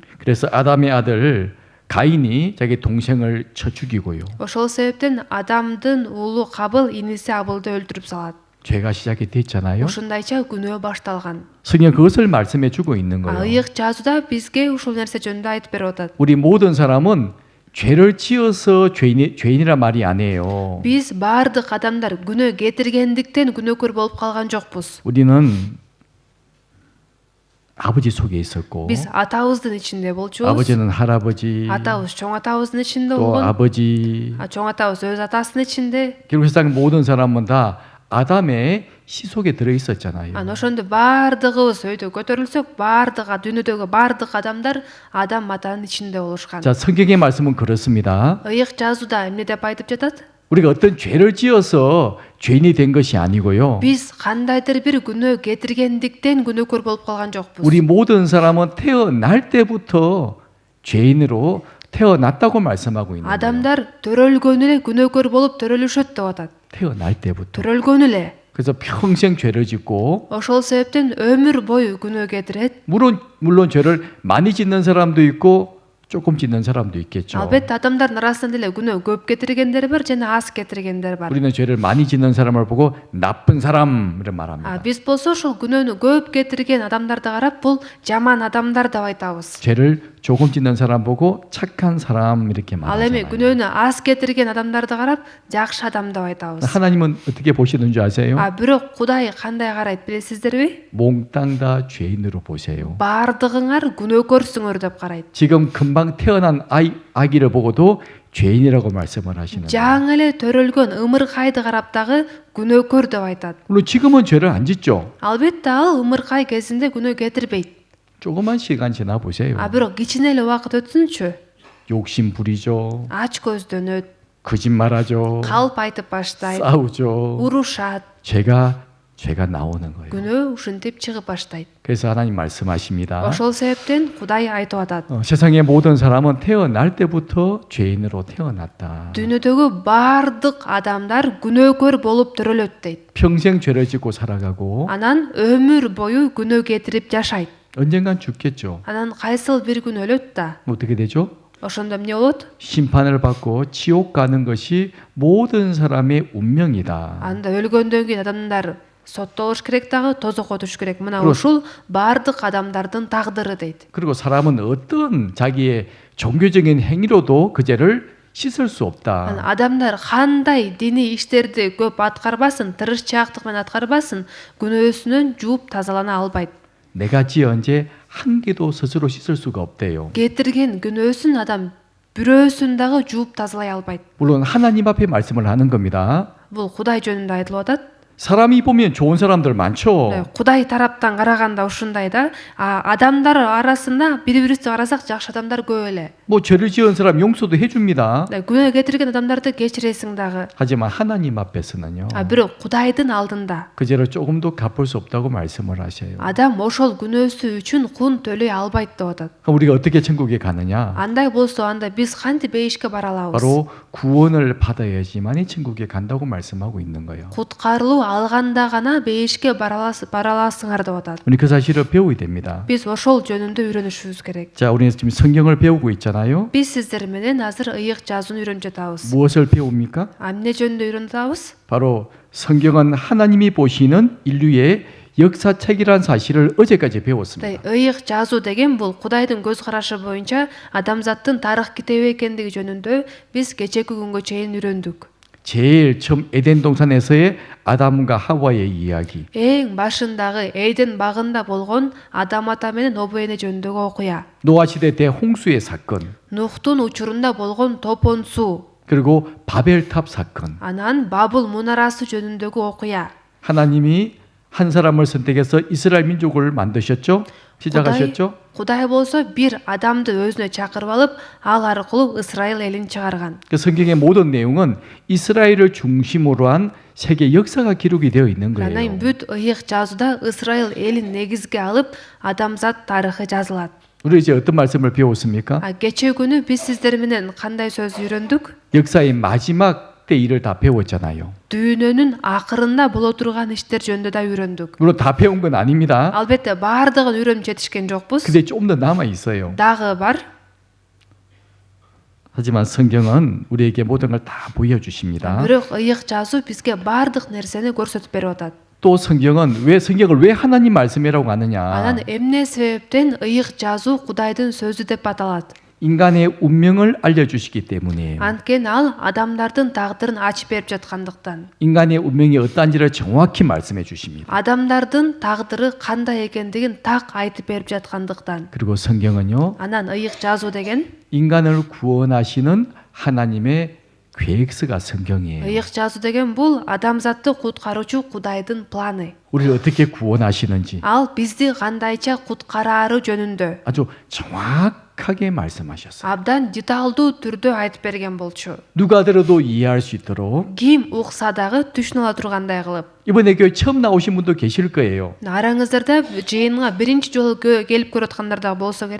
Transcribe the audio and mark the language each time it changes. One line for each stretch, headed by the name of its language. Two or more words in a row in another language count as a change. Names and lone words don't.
Korean: 그래서 아담의 아들 가인이 자기 동생을 쳐 죽이고요.
Kyrgyz: Ошол себептен адамдын уулу Кабыл иниси Абылды өлтүрүп салат.
Korean: 죄가 시작이 됐잖아요.
Kyrgyz: Ушундайча күнөө башталган.
Korean: 성경 그것을 말씀해 주고 있는 거예요.
Kyrgyz: Ыйык жазууда бизге ушул нерсе жөнүндө айтып берип атат.
Korean: 우리 모든 사람은 죄를 지어서 죄인이라 말이 아니에요.
Kyrgyz: Биз баардык адамдар күнөө кетиргендиктен күнөөкөр болуп калган жокпуз.
Korean: 우리는 아버지 속에 있었고,
Kyrgyz: Биз атабыздын ичинде болчубуз.
Korean: 아버지는 할아버지,
Kyrgyz: Атабыз чоң атабыздын ичинде
Korean: 또
Kyrgyz: болгон.
Korean: 아버지.
Kyrgyz: Чоң атабыз өз атасынын ичинде.
Korean: 결국 세상 모든 사람은 다 아담의 시 속에 들어 있었잖아요.
Kyrgyz: Ошондо баардыгыбыз өйдө көтөрүлсөк, дүйнөдөгү баардык адамдар Адам атанын ичинде болушкан.
Korean: 자, 성경의 말씀은 그렇습니다.
Kyrgyz: Ыйык жазууда эмне деп айтып жатат?
Korean: 우리가 어떤 죄를 지어서 죄인이 된 것이 아니고요.
Kyrgyz: Биз кандайдыр бир күнөө кетиргендиктен күнөөкөр болуп калган жокпуз.
Korean: 우리 모든 사람은 태어날 때부터 죄인으로 태어났다고 말씀하고 있는 거예요.
Kyrgyz: Адамдар төрөлгөн эле күнөөкөр болуп төрөлүшөт деп атат.
Korean: 태어날 때부터.
Kyrgyz: Төрөлгөн эле.
Korean: 그래서 평생 죄를 짓고
Kyrgyz: Ошол себептен өмүр бою күнөө кетирет.
Korean: 물론 죄를 많이 짓는 사람도 있고 조금 짓는 사람도 있겠죠.
Kyrgyz: Албетте адамдардын арасында деле күнөө көп кетиргендер бар жана аз кетиргендер бар.
Korean: 우리는 죄를 많이 짓는 사람을 보고 나쁜 사람 이렇게 말합니다.
Kyrgyz: Биз болсо ушул күнөөнү көп кетирген адамдарды карап бул жаман адамдар деп айтабыз.
Korean: 죄를 조금 짓는 사람 보고 착한 사람 이렇게
Kyrgyz: Ал эми
Korean: 말하잖아요.
Kyrgyz: күнөөнү аз кетирген адамдарды карап жакшы адам деп айтабыз.
Korean: 하나님은 어떻게 보시는 줄 아세요?
Kyrgyz: Бирок Кудай кандай карайт билесиздерби?
Korean: 몽땅 다 죄인으로 보세요.
Kyrgyz: Бардыгыңар күнөөкөрсүңөр деп карайт.
Korean: 지금 금방 태어난 아기를 보고도 죄인이라고 말씀을 하시는 거예요.
Kyrgyz: Жаңы эле төрөлгөн ымыркайды карап дагы күнөөкөр деп айтат.
Korean: 물론 지금은 죄를 안 짓죠.
Kyrgyz: Албетте ал ымыркай кезинде күнөө кетирбейт.
Korean: 조그만 시간 지나 보세요.
Kyrgyz: Бирок кичине эле убакыт өтсүнчү,
Korean: 욕심 부리죠.
Kyrgyz: ач көздөнөт,
Korean: 거짓말하죠.
Kyrgyz: калп айтып баштайт,
Korean: 싸우죠.
Kyrgyz: урушат.
Korean: 죄가 나오는 거예요.
Kyrgyz: Күнөө ушинтип чыгып баштайт.
Korean: 그래서 하나님 말씀하십니다.
Kyrgyz: Ошол себептен Кудай айтып атат.
Korean: 세상의 모든 사람은 태어날 때부터 죄인으로 태어났다.
Kyrgyz: Дүйнөдөгү бардык адамдар күнөөкөр болуп төрөлөт дейт.
Korean: 평생 죄를 짓고 살아가고
Kyrgyz: Анан өмүр бою күнөө кетирип жашайт.
Korean: 언젠간 죽겠죠.
Kyrgyz: Анан кайсыл бир күн ölөт да.
Korean: 어떻게 되죠?
Kyrgyz: Ошондо эмне болот?
Korean: 심판을 받고 지옥 가는 것이 모든 사람의 운명이다.
Kyrgyz: Анда өлгөндөн кийин адамдар соттолуш керек дагы, тозокко түш керек. Мына
Korean: 그렇-
Kyrgyz: ушул бардык адамдардын тагдыры дейт.
Korean: 그리고 사람은 어떤 자기의 종교적인 행위로도 그 죄를 씻을 수 없다.
Kyrgyz: Адамдар кандай диний иштерди көп аткарбасын, тырышчаактык менен аткарбасын, күнөөсүнөн жууп тазалана албайт.
Korean: 내가 지은 죄 한 개도 스스로 씻을 수가 없대요.
Kyrgyz: Кетирген күнөөсүн адам бирөөсүн дагы жууп тазалай албайт.
Korean: 물론 하나님 앞에 말씀을 하는 겁니다.
Kyrgyz: Бул Кудай жөнүндө айтылып атат.
Korean: 사람이 보면 좋은 사람들 많죠.
Kyrgyz: Кудай тараптан караганда ушундай да, адамдар арасында бири-бирибизди карасак жакшы адамдар көп эле.
Korean: 뭐 죄를 지은 사람 용서도 해줍니다.
Kyrgyz: Күнөө кетирген адамдарды кечиресиң дагы.
Korean: 하지만 하나님 앞에서는요.
Kyrgyz: Бирок Кудайдын алдында
Korean: 그 죄를 조금도 갚을 수 없다고 말씀을 하셔요.
Kyrgyz: адам ошол күнөөсү үчүн кун төлөй албайт деп атат.
Korean: 그럼 우리가 어떻게 천국에 가느냐?
Kyrgyz: Андай болсо анда биз кантип бейишке бара алабыз?
Korean: 바로 구원을 받아야지만이 천국에 간다고 말씀하고 있는 거예요.
Kyrgyz: Куткарылуу алганда гана бейишке бара аласыңар деп атат.
Korean: 우리 그 사실을 배워야 됩니다.
Kyrgyz: Биз ошол жөнүндө үйрөнүшүбүз керек.
Korean: 자, 우리는 지금 성경을 배우고 있잖아요.
Kyrgyz: Биз сиздер менен азыр ыйык жазууну үйрөнүп жатабыз.
Korean: 무엇을 배웁니까?
Kyrgyz: Эмне жөнүндө үйрөнүп жатабыз?
Korean: 바로 성경은 하나님이 보시는 인류의 역사책이라는 사실을 어제까지 배웠습니다.
Kyrgyz: Ыйык жазуу деген бул Кудайдын көз карашы боюнча адамзаттын тарых китеби экендиги жөнүндө биз кечээки күнгө чейин үйрөндүк.
Korean: 제일 처음 에덴 동산에서의 아담과 하와의 이야기.
Kyrgyz: Эң башындагы Эйден багында болгон Адам ата менен Обу эне жөнүндөгү окуя.
Korean: 노아 시대 대홍수의 사건.
Kyrgyz: Нухтун учурунда болгон топон суу.
Korean: 그리고 바벨탑 사건.
Kyrgyz: Анан Бабул мунарасы жөнүндөгү окуя.
Korean: 하나님이 한 사람을 선택해서 이스라엘 민족을 만드셨죠? 시작하셨죠?
Kyrgyz: Кудай болсо бир адамды өзүнө чакырып алып, ал аркылуу Исраил элин чыгарган.
Korean: 그 성경의 모든 내용은 이스라엘을 중심으로 한 세계 역사가 기록이 되어 있는 거예요.
Kyrgyz: Анан бүт ыйык жазууда Исраил элин негизге алып, адамзат тарыхы жазылат.
Korean: 우리 이제 어떤 말씀을 배웠습니까?
Kyrgyz: Кечээ күнү биз сиздер менен кандай сөз үйрөндүк?
Korean: 역사의 마지막 때 일을 다 배웠잖아요.
Kyrgyz: Дүйнөнүн акырында боло турган иштер жөнүндө да үйрөндүк.
Korean: 물론 다 배운 건 아닙니다.
Kyrgyz: Албетте баардыгын үйрөнүп жетишкен жокпуз.
Korean: 근데 좀 더 남아 있어요.
Kyrgyz: Дагы бар.
Korean: 하지만 성경은 우리에게 모든 걸 다 보여주십니다.
Kyrgyz: Бирок ыйык жазуу бизге баардык нерсени көрсөтүп берип атат.
Korean: 또 성경은 성경을 왜 하나님 말씀이라고 하느냐?
Kyrgyz: Анан эмне себептен ыйык жазуу Кудайдын сөзү деп аталат?
Korean: 인간의 운명을 알려주시기 때문이에요.
Kyrgyz: Анткени ал адамдардын тагдырын ачып берип жаткандыктан.
Korean: 인간의 운명이 어떠한지를 정확히 말씀해 주십니다.
Kyrgyz: Адамдардын тагдыры кандай экендигин так айтып берип жаткандыктан.
Korean: 그리고 성경은요,
Kyrgyz: Анан ыйык жазуу деген
Korean: 인간을 구원하시는 하나님의 계획서가 성경이에요.
Kyrgyz: ыйык жазуу деген бул адамзатты куткаруучу Кудайдын планы.
Korean: 우리를 어떻게 구원하시는지
Kyrgyz: Ал бизди кандайча куткараары жөнүндө
Korean: 아주 정확하게 말씀하셨어요.
Kyrgyz: абдан деталдуу түрдө айтып берген болчу.
Korean: 누가 들어도 이해할 수 있도록.
Kyrgyz: Ким укса дагы түшүнө ала тургандай кылып.
Korean: 이번에 교회 처음 나오신 분도 계실 거예요.
Kyrgyz: Араңыздарда жыйынга биринчи жолу келип көрөткандар да болсо керек.